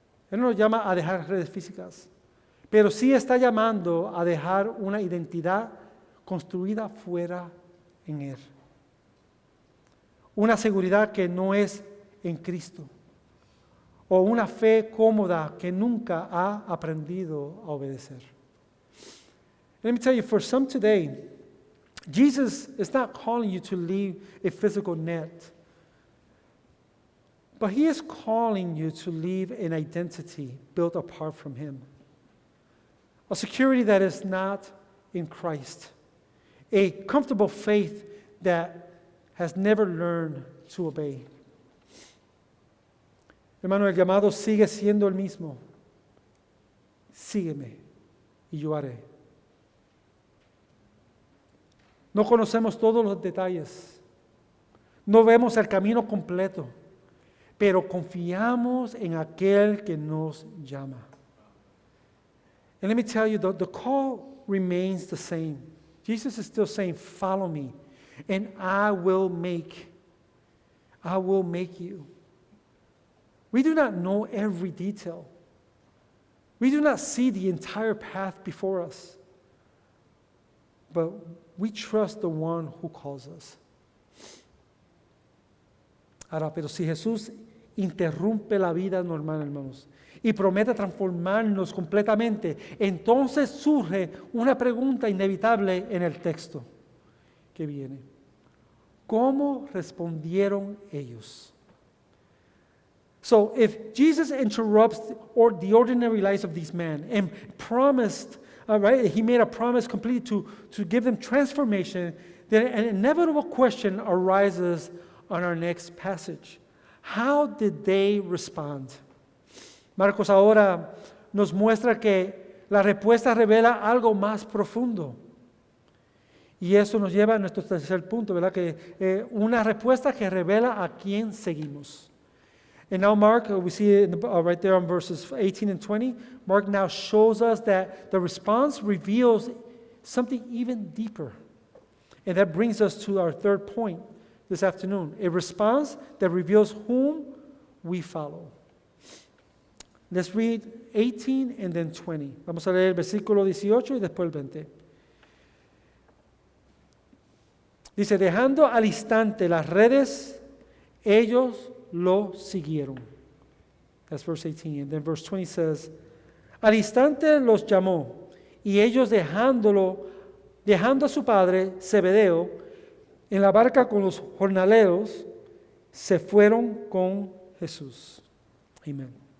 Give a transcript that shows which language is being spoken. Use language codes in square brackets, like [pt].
[es] Él no nos llama a dejar redes físicas, pero sí está llamando a dejar una identidad construida fuera en Él. Una seguridad que no es en Cristo, o una fe cómoda que nunca ha aprendido a obedecer. [en] Let me tell you, for some today, Jesus is not calling you to leave a physical net, but He is calling you to leave an identity built apart from Him. A security that is not in Christ. A comfortable faith that has never learned to obey. [es] Hermano, el llamado sigue siendo el mismo. Sígueme y yo haré. No conocemos todos los detalles. No vemos el camino completo, pero confiamos en aquel que nos llama. [en] And let me tell you, the call remains the same. Jesus is still saying, follow me, and I will make you. We do not know every detail. We do not see the entire path before us. But we trust the one who calls us. [es] Ahora, pero si Jesús interrumpe la vida normal, hermanos, y promete transformarnos completamente, entonces surge una pregunta inevitable en el texto que viene. ¿Cómo respondieron ellos? [en] So if Jesus interrupts the ordinary lives of these men and promised, He made a promise completely to give them transformation, then an inevitable question arises on our next passage. How did they respond? [es] Marcos ahora nos muestra que la respuesta revela algo más profundo. Y eso nos lleva a nuestro tercer punto, ¿verdad? Que una respuesta que revela a quién seguimos. [en] And now Mark, we see it right there on verses 18 and 20, Mark now shows us that the response reveals something even deeper. And that brings us to our third point this afternoon, a response that reveals whom we follow. Let's read 18 and then 20. [es] Vamos a leer el versículo 18 y después el 20. Dice, dejando al instante las redes, ellos lo siguieron. That's verse 18. [en] And then verse 20 says, [es] al instante los llamó, y ellos dejando a su padre, Zebedeo, en la barca con los jornaleros, se fueron con Jesús. Amén.